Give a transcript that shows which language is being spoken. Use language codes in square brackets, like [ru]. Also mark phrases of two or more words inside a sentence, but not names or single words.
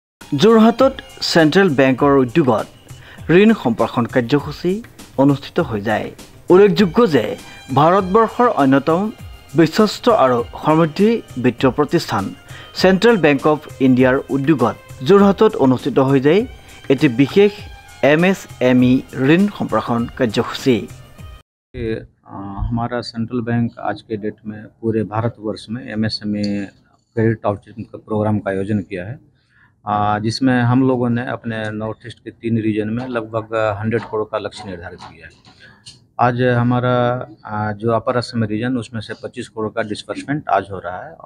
[as] যোৰহাটত চেণ্ট্ৰেল বেংকৰ উদ্যোগত ঋণ সম্প্ৰসাৰণ কাৰ্যসূচী অনুষ্ঠিত হৈ যায়। উল্লেখযোগ্য যে ভাৰতবৰ্ষৰ অন্যতম বিশ্বস্ত আৰু সমৃদ্ধি বিত্তীয় প্ৰতিষ্ঠান চেণ্ট্ৰেল বেংক অফ ইণ্ডিয়াৰ উদ্যোগত যোৰহাটত অনুষ্ঠিত হৈ যায় এটি বিশেষ MSME ऋण সম্প্ৰসাৰণ কাৰ্যসূচী। [hi] हमारा सेंट्रल बैंक आज के डेट में पूरे भारतवर्ष में MSME [en] credit outreach programme [hi] का आयोजन किया है, जिसमें हम लोगों ने अपने नॉर्थ ईस्ट के 3 रीजन में लगभग 100 करोड़ का लक्ष्य निर्धारित किया है। आज हमारा जो अपर असम रीजन उसमें से 25 करोड़ का डिस्बर्समेंट आज हो रहा है।